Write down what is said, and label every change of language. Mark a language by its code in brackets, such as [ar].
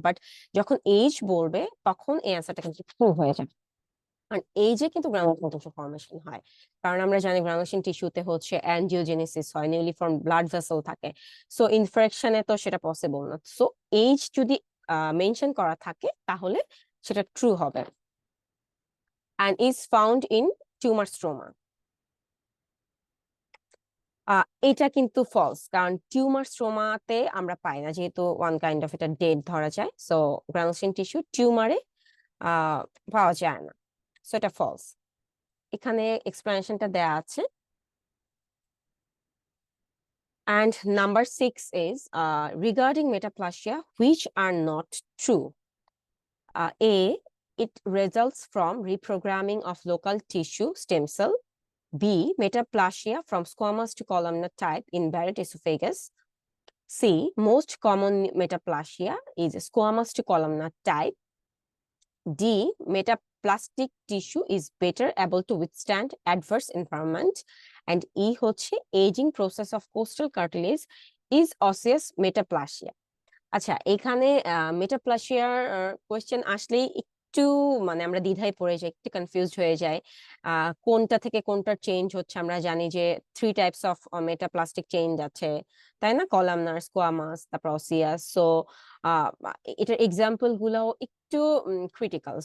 [bn] But যখন age বলবে তখন এই অ্যান্সারটা কিন্তু প্রুভ হয়ে যাবে, কারণ এইজে কিন্তু গ্রানুলেশন টিস্যু ফর্মেশন হয়। কারণ আমরা জানি গ্রানুলেশন টিস্যুতে হচ্ছে অ্যাঞ্জিওজেনেসিস হয়, নিউলি ফর্ম ব্লাড ভেসেল থাকে। সো ইনফ্রাকশনে তো সেটা পসিবল না। সো এজ যদি মেনশন করা থাকে তাহলে সেটা ট্রু হবে। [en] and is found in tumor stroma. [bn] এটা কিন্তু ফলস, কারণ টিউমার স্ট্রোমাতে আমরা পাই না, যেহেতু ওয়ান কাইন্ড অফ এটা ডেড ধরা যায়। সো গ্রানুলেশন টিস্যু টিউমারে পাওয়া যায় না, সো এটা ফলস। এখানে এক্সপ্লেনেশনটা দেয়া আছে। [en] And number 6 is regarding metaplasia, which are not true. A, it results from reprogramming of local tissue stem cell. B, metaplasia from squamous to columnar type in Barrett esophagus. C, most common metaplasia is squamous to columnar type. D, plastic tissue is better able to withstand adverse environment, and E হচ্ছে aging process of coastal cartilage is osseous metaplasia. [bn] আচ্ছা, এখানে মেটাপ্লাসিয়ার question আসলেই একটু মানে আমরা দ্বিধায় পড়ে যাই, একটু কনফিউজড হয়ে যায়। কোনটা থেকে কোনটা চেঞ্জ হচ্ছে আমরা জানি যে 3 টাইপস অফ মেটাপ্লাস্টিক চেঞ্জ আছে, তাই না? কলামনার, স্কোয়ামাস, তারপর অসিয়াস। সো এটার এক্সাম্পল গুলাও একটু ক্রিটিক্যাল।